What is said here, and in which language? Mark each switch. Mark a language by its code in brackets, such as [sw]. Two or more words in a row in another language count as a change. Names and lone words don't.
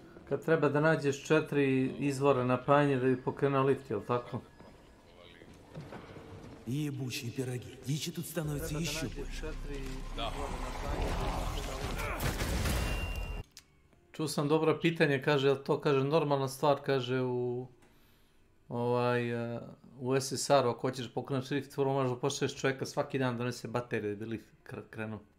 [sr] Kad treba da nađeš 4 izvora napajanja da bi pokrenuo lift, jel tako? [ru] Ебучие пироги. Дичи тут становится еще больше. [sr] Da. Čuo sam dobro pitanje, kaže, jel to, kaže, normalna stvar, kaže, u SSR-u, ako hoćeš pokrenuti lift, prvo možeš da pošalješ čovjeka svaki dan donese baterije da bi lift krenuo.